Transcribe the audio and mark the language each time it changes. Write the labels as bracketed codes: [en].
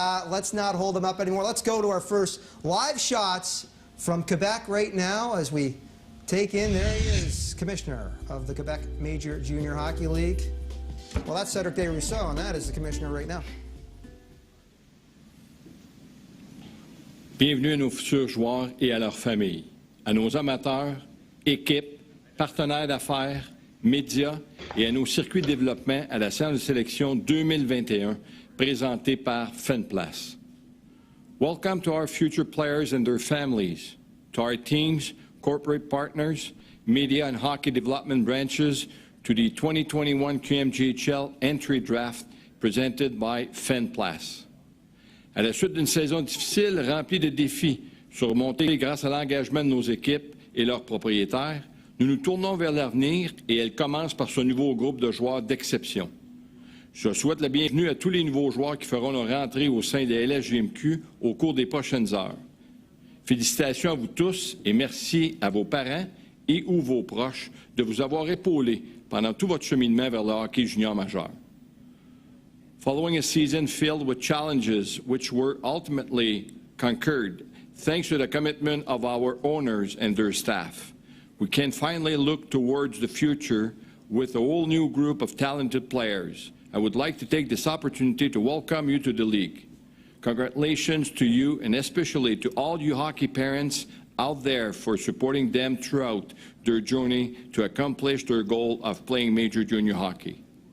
[en] Let's not hold him up anymore. Let's go to our first live shots from Quebec right now as we take in, there he is, Commissioner of the Quebec Major Junior Hockey League. Well, that's Cedric Desrousseaux, and that is the commissioner right now. [fr] Bienvenue à nos futurs joueurs et à leurs familles, à nos amateurs, équipes, partenaires d'affaires, médias et à nos circuits de développement à la séance de sélection 2021 présentée par FenPlace. [en] Welcome to our future players and their families, to our teams, corporate partners, media and hockey development branches, to the 2021 QMJHL Entry Draft presented by FenPlace. [fr] À la suite d'une saison difficile remplie de défis surmontés grâce à l'engagement de nos équipes et leurs propriétaires, nous nous tournons vers l'avenir et elle commence par ce nouveau groupe de joueurs d'exception. Je souhaite la bienvenue à tous les nouveaux joueurs qui feront leur entrée au sein des LSJMQ au cours des prochaines heures. Félicitations à vous tous et merci à vos parents et ou vos proches de vous avoir épaulés pendant tout votre cheminement vers le hockey junior majeur. [en] Following a season filled with challenges which were ultimately conquered, thanks to the commitment of our owners and their staff, we can finally look towards the future with a whole new group of talented players. I would like to take this opportunity to welcome you to the league. Congratulations to you and especially to all you hockey parents out there for supporting them throughout their journey to accomplish their goal of playing major junior hockey.